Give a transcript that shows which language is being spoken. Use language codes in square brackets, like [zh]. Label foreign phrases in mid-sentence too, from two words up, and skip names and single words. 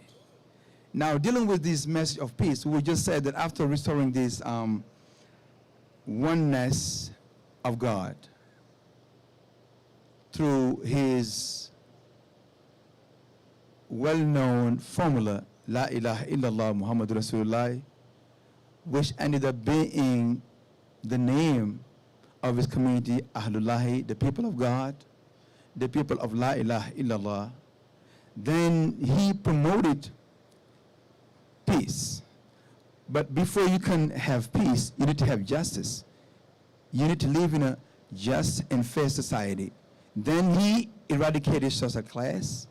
[en] Now, dealing with this message of peace, we just said that after restoring this oneness of God through his well-known formula, [ar] لا إله إلا الله محمد رسول الله, [en] which ended up being the name of his community, Ahlullahi, the people of God, the people of [ar] لا إله إلا الله. [en] Then he promoted peace. But before you can have peace, you need to have justice. You need to live in a just and fair society. Then he eradicated social class.